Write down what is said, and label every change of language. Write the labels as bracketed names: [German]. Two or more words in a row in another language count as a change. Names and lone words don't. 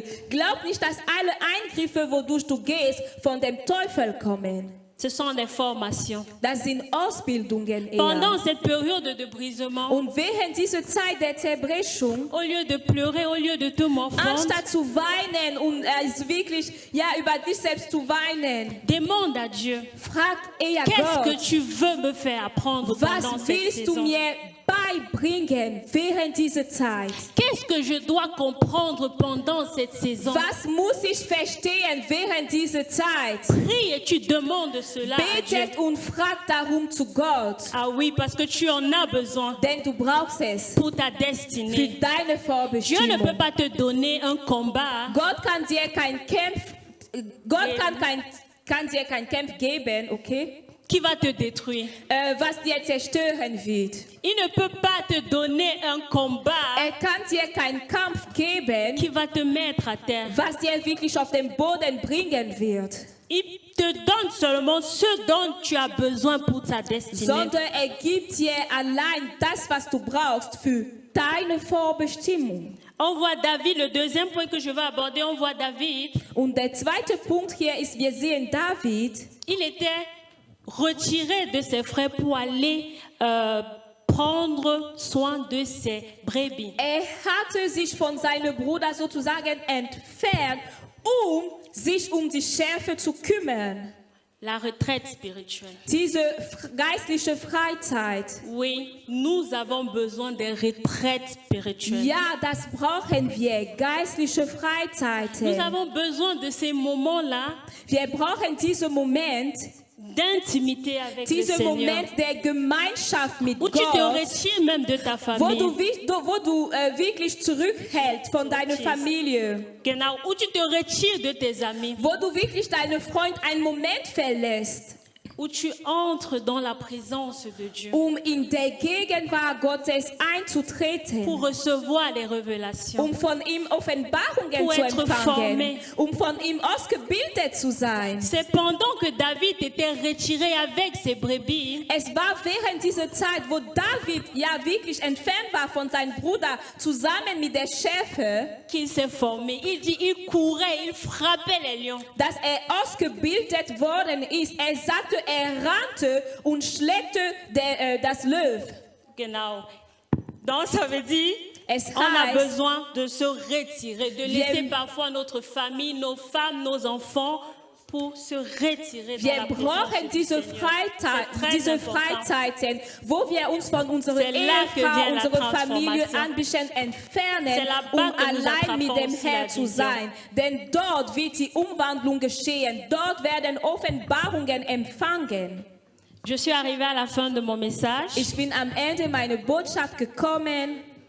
[German] Glaub nicht, dass alle Eingriffe, wodurch du gehst, von dem Teufel kommen. [French] Ce sont des formations. [German] Das sind Ausbildungen [French] Pendant [German] eher. [French] cette période de brisement, [German] Und während dieser Zeit der Zerbrechung, [French] au lieu de pleurer, au lieu de te morfondre, [German] anstatt zu weinen und wirklich über dich selbst zu weinen, [French] demande à Dieu, [German] frag eher [French] qu'est-ce que [German] Gott, [French] tu veux me faire apprendre pendant [German] was [French] cette [German] willst du [French] saison? [German] mir beibringen während dieser Zeit? [French] Qu'est-ce que je dois comprendre pendant cette saison? [German] Was muss ich verstehen während dieser Zeit? [French] Prie et tu demandes cela à Dieu. [German] Betet und fragt darum zu Gott, [French] Ah oui, parce que tu en as besoin [German] denn du brauchst es [French] pour ta [German] für [French] destinée. [German] deine [French] Dieu ne peut [German] Vorbestimmung. [French] pas te donner un combat [German] Gott kann dir kein Kampf geben, okay? [French] qui va te détruire. [German] Was dir zerstören wird. [French] Il ne peut pas te donner un combat [German] Kann dir keinen Kampf geben, [French] qui va te mettre à terre. [German] was dir wirklich auf den Boden bringen wird, [French] Il te donne seulement ce dont tu as besoin pour ta destinée. [German] sondern gibt dir allein das, was du brauchst für deine Vorbestimmung. [French] On voit David, le deuxième point que je vais aborder, on voit David, [German] Und der zweite Punkt hier ist, wir sehen David, [French] il était retiré de ses frères pour aller prendre soin de ses brebis. [German] hatte sich von seinem Bruder sozusagen entfernt, sich die Schäfer zu kümmern. [French] La retraite spirituelle. [German] Diese geistliche Freizeit. [French] Oui, nous avons besoin de retraites spirituelles. [German] Ja, das brauchen wir, geistliche [French] Nous [German] Freizeiten. [French] avons besoin de ces moments-là [German] Wir brauchen diesen Moment, [French] d'intimité avec le [German] diesen [French] Seigneur, [German] Moment der Gemeinschaft mit [French] où tu te [German] Gott, [French] retires même de ta [German] wo [French] famille. [German] du wirklich zurückhältst von deiner Familie, Genau, [French] où tu te retires de tes amis. [German] wo du wirklich deinen Freund einen Moment verlässt. [French] où tu entres dans la présence de Dieu [German] in der Gegenwart Gottes einzutreten, [French] pour recevoir les révélations, [German] von ihm Offenbarungen [French] pour [German] zu [French] être [German] empfangen, [French] formé. [German] von ihm ausgebildet zu sein. [French] C'est pendant que David était retiré avec ses brebis Es war während dieser Zeit, wo David ja wirklich entfernt war von seinem Bruder, zusammen mit der Schäfer, qu'il s'est formé. Il dit, il courait, il frappait les lions. [German] dass ausgebildet worden ist. Er sagte, er rannte und schlägte das Löw. Genau. [French] Donc ça veut dire, [German] Es [French] on a [German] heißt, [French] besoin de se retirer, de laisser parfois notre famille, nos femmes, nos enfants pour se retirer dans [German] wir [French] la présence [German] brauchen [French] du [German] diese [French] Seigneur. C'est très [German] diese [French] important. [German] Freizeiten, wo wir uns von unserer [French] C'est là que [German] Ehefrau, [French] vient la [German] unserer Familie [French] transformation. [German] ein bisschen entfernen, [French] C'est là-bas que nous [German] allein mit dem [French] attrapons la [German] Herrn zu [French] vision. [German] sein. Denn dort wird die Umwandlung geschehen. Dort werden Offenbarungen empfangen. [French] Je suis arrivée à la fin de mon message. [German] Ich bin am Ende meiner Botschaft gekommen.